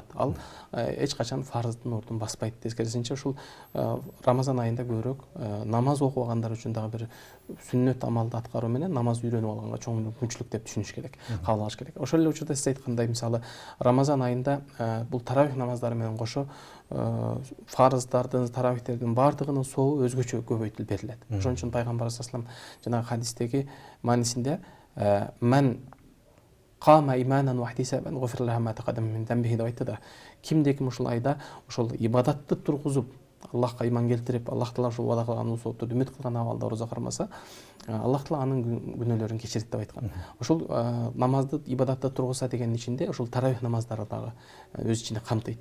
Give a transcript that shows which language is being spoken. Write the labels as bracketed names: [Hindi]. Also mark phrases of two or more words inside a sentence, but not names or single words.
[Kyrgyz] Ал эч качан фарыздын ордун баспайт. Тескерисинче ушул Рамазан айында көбүрөөк намаз окубагандар үчүн дагы бир сүннөт амалды аткаруу менен намаз үйрөнүп алганга чоң мүмкүнчүлүк деп түшүнүш керек, кабыл алыш керек. Ошол эле учурда сиз айткандай, мисалы Рамазан айында бул таравих намаздары менен кошо фарыздардын, таравихтердин бардыгынын сообу өзгөчө көбөйтүлүп берилет. Ошон үчүн пайгамбар [Arabic] صلى الله عليه وسلم [Kyrgyz] жанагы хадистеги маанисинде [Arabic] من قام إيمانا واحتسابا غفر له ما تقدم من ذنبه [Kyrgyz] деп айтты да. Кимде-ким ушул айда ошол ибадатты тургузуп, Аллахка иман келтирип, [Arabic] الله تعالى [Kyrgyz] ушул вада кылган соопторду үмүт кылган абалда орозо кармаса, [Arabic] الله تعالى [Kyrgyz] анын күнөөлөрүн кечирет деп айткан. Ошол намазды, ибадатты тургузса дегенин ичинде ошол таравих намаздары дагы өз ичинде камтыйт.